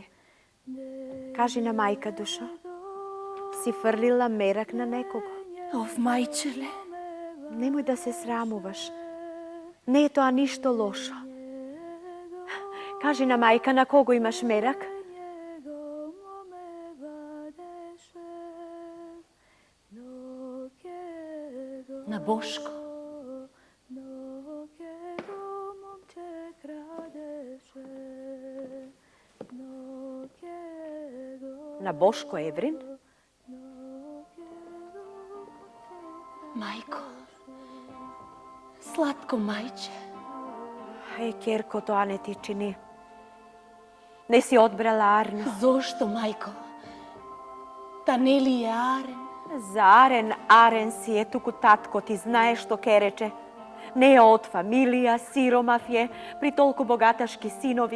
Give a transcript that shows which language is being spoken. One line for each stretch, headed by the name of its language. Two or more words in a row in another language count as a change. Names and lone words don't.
Macedonian: Кажи на мајка, душо, си фрлила мерак на некого? Ов, мајчеле, Немој да се срамуваш. Не е тоа ништо лошо. Кажи на мајка на кого имаш мерак? на Бошко. На Бошко Еврин? Мајко, слатко мајче. Kerko, тоа не ти чини. Не си одбрала Арна. Зошто, majko? Та не ли е Арен? За Арен си е, туку татко ти знае што ке рече. Не е од фамилија, сиромав е, при толку богаташки синови.